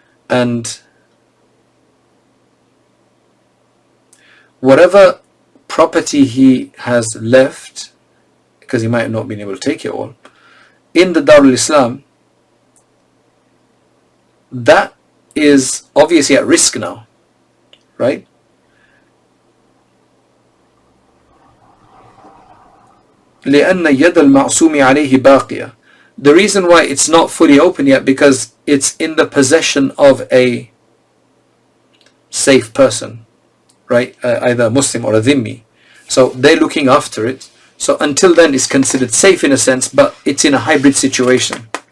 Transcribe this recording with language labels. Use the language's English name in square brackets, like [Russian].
[English] And whatever property he has left, because he might have not been able to take it all, in the Darul Islam, that is obviously at risk now, right? [Arabic] لأن يد المعصوم عليه باقية. [English] The reason why it's not fully open yet, because it's in the possession of a safe person, right? Either a Muslim or a Dhimmi. So they're looking after it. So until then it's considered safe in a sense, but it's in a hybrid situation.